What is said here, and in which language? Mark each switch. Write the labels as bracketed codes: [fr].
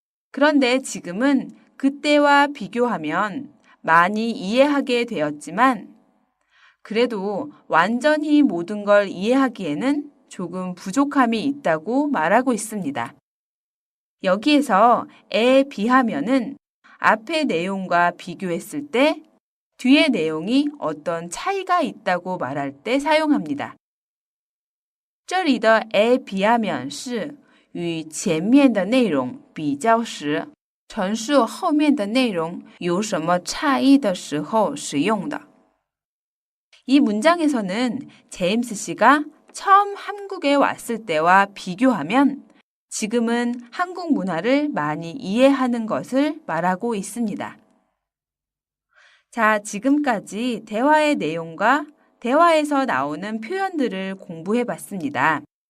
[ko] 그런데 지금은 그때와 비교하면 많이 이해하게 되었지만 그래도 완전히 모든 걸 이해하기에는 조금 부족함이 있다고 말하고 있습니다. 여기에서 에 비하면은 앞의 내용과 비교했을 때 뒤의 내용이 어떤 차이가 있다고 말할 때 사용합니다. [zh] 这里的 에 비하면 是与前面的内容比较时陈述后面的内容有什么差异的时候使用的. [ko] 이 문장에서는 제임스 씨가 처음 한국에 왔을 때와 비교하면 지금은 한국 문화를 많이 이해하는 것을 말하고 있습니다. 자, 지금까지 대화의 내용과 대화에서 나오는 표현들을 공부해 봤습니다.